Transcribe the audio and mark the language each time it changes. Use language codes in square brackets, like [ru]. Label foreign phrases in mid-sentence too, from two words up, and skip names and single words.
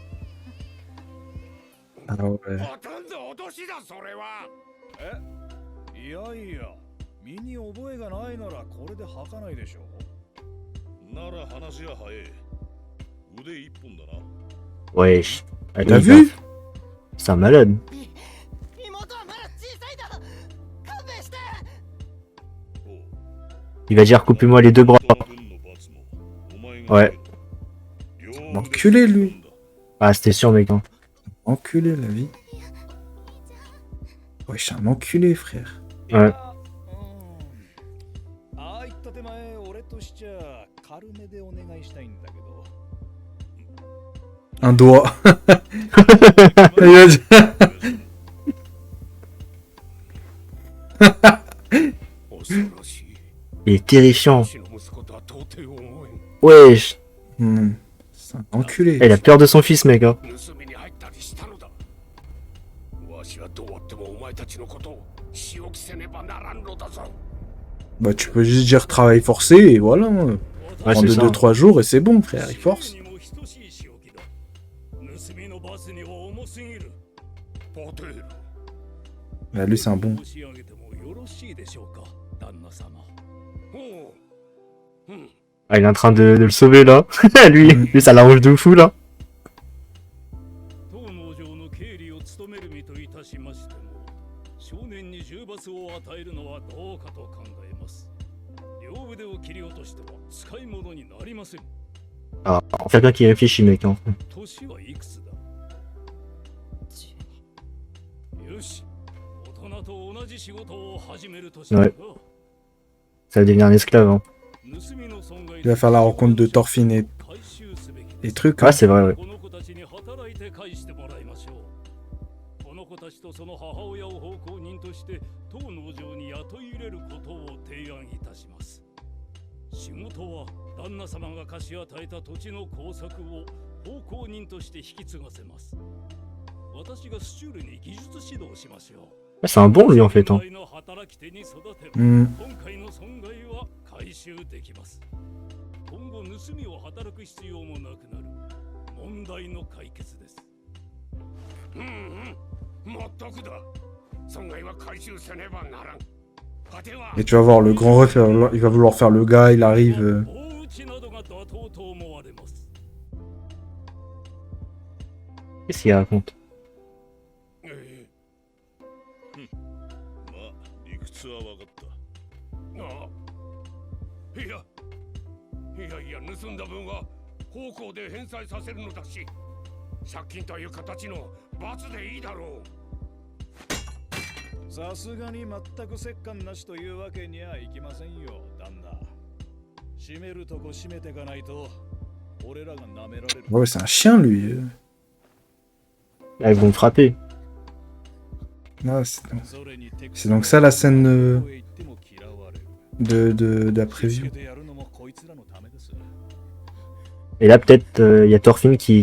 [fr] Ah ouais. [ja] ほとんど脅しだそれは。いやいや、身に覚えがないならこれで吐かないでしょう。なら話は早え。腕一本だな。 [fr] Wesh. Ah, T'as lui, vu? C'est un malade. [ja] 妹はまだ小さいだ。勘弁して。おう [fr] Il va dire coupez-moi les deux bras. [ja] 軍の罰もお前が [fr] Ouais. Enculé, lui. Ah, c'était sûr, mec. Hein. Enculé, la vie. Ouais, je suis un enculé, frère. Ouais. [ja] ああいった手前俺としちゃ軽めでお願いしたいんだけど [fr] Un doigt. Il va dire- [ja] 恐ろしい。 [fr] Il est terrifiant. [ja] 私の息子とは到底思えん。 [fr] Wesh. C'est un enculé. Il a peur de son fils, mec. Hein. [ja] 盗みに入ったりしたのだ。わしはどうあってもお前たちのことを仕置きせねばならんのだぞ。 [fr] Bah, tu peux juste dire travail forcé et voilà. Ouais, Prends c'est de ça. 2-3 jours et c'est bon, frère. Il force. [ja] にも等しい仕置きだ。盗みの罰には重すぎる。ポテール。 [fr] Bah, lui, c'est un bon. [ja] 申し上げてもよろしいでしょうか、旦那様。ほう。うん。 [fr] Ah, il est en train de le sauver, là. lui, ça l'arrange de fou, là. [ja] 当農場の経理を務める身といたしましても、少年に重罰を与えるのはどうかと考えます。両腕を切り落としては使い物になりません。 [fr] Ah, quelqu'un qui réfléchit, mec. Hein. [ja] 年はいくつだ。よし、大人と同じ仕事を始める年だが。 [fr] Ça va devenir un esclave. Hein. Il va faire la rencontre de Thorfinn et trucs. Ouais, Hein. c'est vrai, ouais. [ja] この子たちに働いて返してもらいましょう。この子たちとその母親を奉公人として当農場に雇い入れることを提案いたします。仕事は旦那様が貸し与えた土地の工作を奉公人として引き継がせます。私がスチュールに技術指導しましょう。 [fr] C'est un bon, lui, en fait. Hein. Hmm. [ja] 今回の損害は回収できます。今後盗みを働く必要もなくなる問題の解決です。うんうん、全くだ。損害は回収せねばならん。果ては [fr] Et tu vas voir, le grand ref, il va vouloir faire le gars, il arrive. [ja] 大内などが妥当と思われます。 [fr] Qu'est-ce qu'il raconte? [ja] まあ理屈は分かった。ああ、いや盗んだ分は奉公で返済させるのだし、借金という形の罰でいいだろう。さすがに全く折檻なしというわけにはいきませんよ、旦那。閉めるとこ閉めてかないと俺らが舐められる。 [fr] Ouais, c'est un chien, lui. Là, ils vont me frapper. Ah, c'est donc ça la scène de la preview. Et là, peut-être, il y a Thorfinn qui